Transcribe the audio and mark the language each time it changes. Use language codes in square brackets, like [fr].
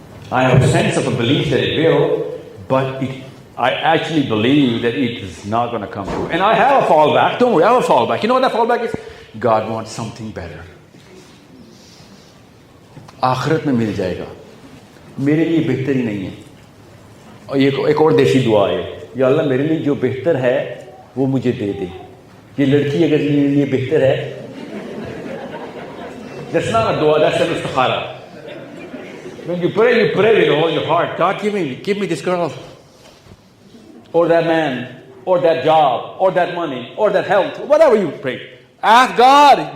[en] I have a sense of a belief that it will, but I actually believe that it is not going to come true. And I have a fallback. Don't worry, I have a fallback. You know what that fallback is? God wants something better. [hi] आखिरत में मिल जाएगा. मेरे लिए बेहतर ही नहीं है. और ये एक और देसी दुआ है. या अल्लाह मेरे लिए जो बेहतर है वो मुझे दे दे. ये लड़की अगर मेरे लिए बेहतर है, [en] that's not a dua, that's an istikhara. When you pray with all your heart. God, give me this girl, or that man, or that job, or that money, or that health, whatever you pray. Ask God.